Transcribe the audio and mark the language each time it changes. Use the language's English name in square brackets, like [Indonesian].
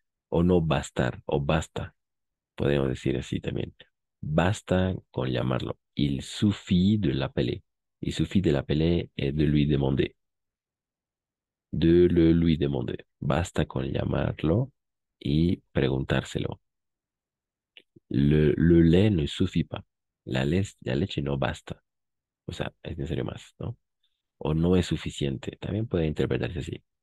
[Spanish] O no bastar, o basta. Podemos decir así también. Basta con llamarlo. [French] Il suffit de l'appeler. Il suffit de l'appeler et de lui demander. De le lui demander. [Spanish] Basta con llamarlo y preguntárselo. [French] Le lait ne suffit pas. [Spanish] La leche no basta. O sea, es necesario más, ¿no? O no es suficiente. También puede interpretarse así.